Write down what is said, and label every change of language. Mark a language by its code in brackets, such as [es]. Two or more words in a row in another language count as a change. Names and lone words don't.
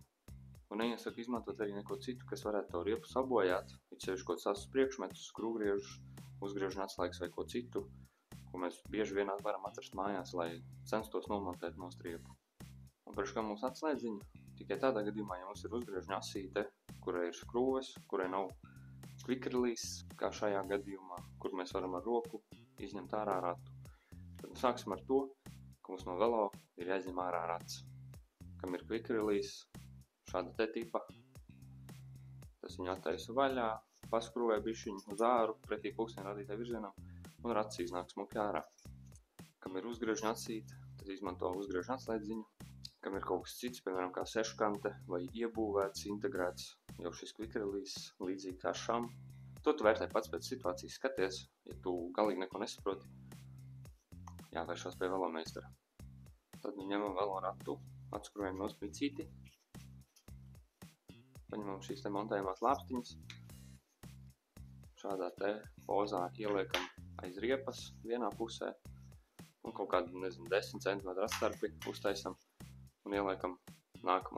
[lv] Un neiesaku izmantot arī neko citu, kas varētu tavu riepu sabojāt, it sevišķi kaut sastus priekšmetus, skrūvgriežus, uzgriežņa atslēgas vai ko citu, ko mēs bieži vien varam atrast mājās, lai censtos nomontēt nost riepu. Un priekš kā mums atslēdziņa, tikai tādā gadījumā, ja mums ir uzgriežņa asīte, kurai ir skrūves, kurai nav [en] quick release, [lv] kā šajā gadījumā, kur mēs varam ar roku izņemt ārā ratu. Tad sāksim ar to, ka mums no velo ir jāizņem ārā rats, kam ir [en] quick release, [lv] šāda te tipa. Tas viņu attaisa vaļā, paskrūvē bišķiņu uz āru, pretī pulksteņa radītāja virzienam, un rats iznāk smuki ārā. Kam ir uzgriežņa atsīte, tad izmanto uzgriežņa atslēdziņu. Kam ir kaut kas cits, piemēram, kā seškante vai iebūvēts, integrēts jau šis [en] quick release, [lv] līdzīgi kā šam. To tu vērtē pats pēc situācijas skaties, ja tu galīgi neko nesaproti, jāvēršās pie velomeistara. Tad ņemam velo ratu, atskrūvējam no spicīti, paņemam šīs te montējumās lāpstiņas, šādā te pozā ieliekam aiz riepas vienā pusē un kaut kādu, 10 cm atstarpi uztaisam un ieliekam nākamā.